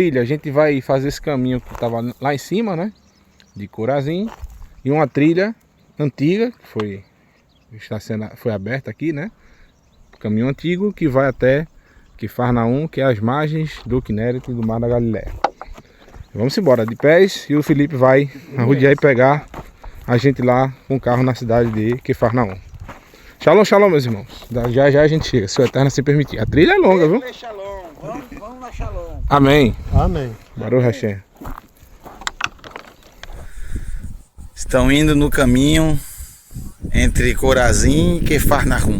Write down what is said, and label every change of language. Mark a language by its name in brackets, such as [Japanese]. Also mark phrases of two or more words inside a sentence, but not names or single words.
[Portuguese] A gente vai fazer esse caminho que estava lá em cima, né, de Corazim, e uma trilha antiga que foi aberta aqui, né, caminho antigo que vai até Quifarnaum, que é as margens do Kinneret e do Mar da Galileia. Vamos embora de pés e o Felipe vai arrodear e pegar a gente lá com o carro na cidade de Quifarnaum. [Hebrew] שלום, שלום, [Portuguese] meus irmãos. Já já a gente chega, se o Eterno se permitir. A trilha é longa, viu? Shalom. Vamos na Shalom. Amém. Amém. [Hebrew] ברוך השם. [Portuguese] Estão indo no caminho entre Corazim e Quifarnaum.